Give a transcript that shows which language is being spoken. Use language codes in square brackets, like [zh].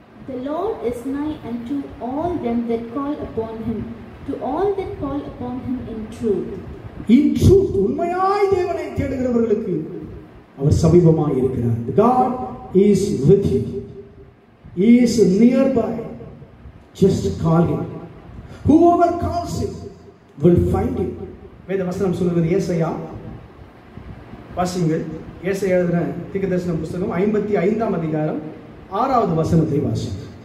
[en] The Lord is nigh unto all them that call upon him, to all that call upon him in truth. In truth, [ta] உண்மையாய் தேவனை தேடுகிறவர்களுக்கு அவர் சமீபமாய் இருக்கிறார். [en] God is with you. He is nearby. Just call him. Whoever calls him will find him. [ta] வேத வசனம் சொல்கிறது. ஏசாயா வாசியுங்கள். ஏசாயா எழுதின தீர்க்கதரிசன புத்தகம் 55ஆம் அதிகாரம் 6வது வசனத்தை வாசியுங்கள்.